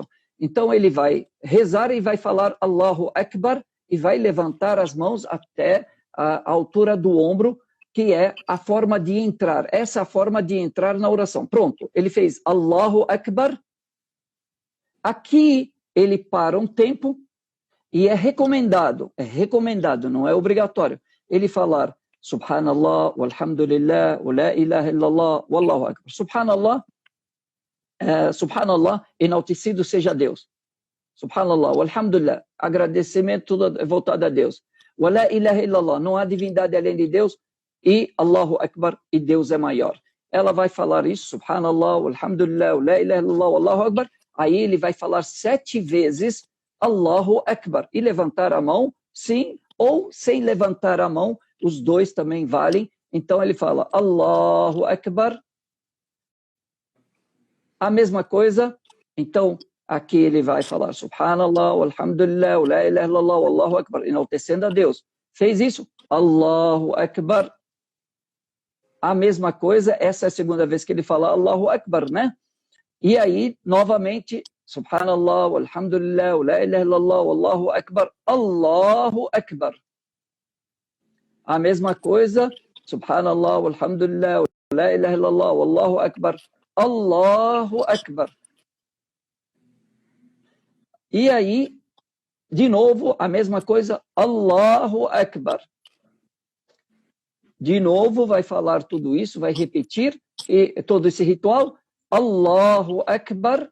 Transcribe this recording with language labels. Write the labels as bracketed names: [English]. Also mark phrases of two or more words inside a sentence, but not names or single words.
[Portuguese] Então, ele vai rezar e vai falar [Arabic] الله أكبر [Portuguese] e vai levantar as mãos até a altura do ombro, que é a forma de entrar. Essa é a forma de entrar na oração. Pronto. Ele fez [Arabic] الله أكبر. [Portuguese] Aqui, ele para um tempo e é recomendado, não é obrigatório, ele falar [Arabic] سبحان الله والحمد لله ولا إله إلا الله والله أكبر. [Portuguese] Subhanallah, enaltecido seja Deus. [Arabic] سبحان الله والحمد لله, [Portuguese] agradecimento voltado a Deus. [Arabic] ولا إله إلا الله, [Portuguese] não há divindade além de Deus, e [Arabic] الله أكبر, [Portuguese] e Deus é maior. Ela vai falar isso, [Arabic] سبحان الله والحمد لله ولا إله إلا الله والله أكبر. [Portuguese] Aí ele vai falar 7 vezes [Arabic] الله أكبر [Portuguese] e levantar a mão, sim, ou sem levantar a mão, os 2 também valem. Então ele fala [Arabic] الله أكبر. [Portuguese] A mesma coisa, então aqui ele vai falar [Arabic] سبحان الله والحمد لله ولا إله إلا الله والله أكبر, [Portuguese] enaltecendo a Deus. Fez isso? [Arabic] الله أكبر. [Portuguese] A mesma coisa, essa é a segunda vez que ele fala [Arabic] الله أكبر, [Portuguese] né? E aí, novamente, [Arabic] سبحان الله والحمد لله ولا إله إلا الله والله أكبر الله أكبر. [Portuguese] A mesma coisa, [Arabic] سبحان الله والحمد لله ولا إله إلا الله والله أكبر الله أكبر. [Portuguese] E aí, de novo, a mesma coisa, [Arabic] الله أكبر. [Portuguese] De novo, vai falar tudo isso, vai repetir todo esse ritual, [Arabic] الله أكبر.